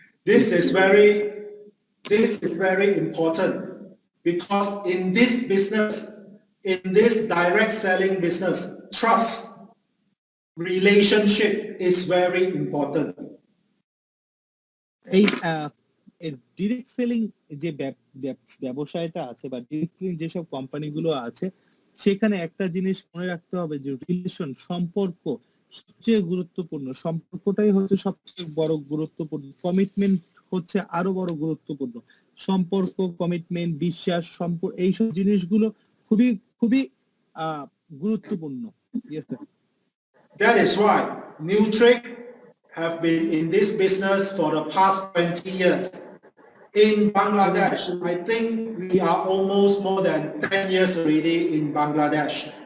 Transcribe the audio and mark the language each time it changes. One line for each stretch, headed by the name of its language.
English: This is very important, because in this business, in this direct selling business, trust, relationship is very important.
Bangla: এই direct selling যে ব্যবসায়টা আছে বা direct selling যেসব কোম্পানিগুলো আছে, সেখানে একটা জিনিস মনে রাখতে হবে যে রিলেশন, সম্পর্ক সবচেয়ে গুরুত্বপূর্ণ। সম্পর্কটাই হচ্ছে সবচেয়ে বড় গুরুত্বপূর্ণ, কমিটমেন্ট হচ্ছে আরো বড় গুরুত্বপূর্ণ। সম্পর্ক, কমিটমেন্ট, বিশ্বাস, এইসব জিনিসগুলো খুবই খুবই গুরুত্বপূর্ণ।
English: Yes sir. That is why Nutrix have been in this business for the past 20 years. In Bangladesh, I think we are almost more than 10 years already in Bangladesh.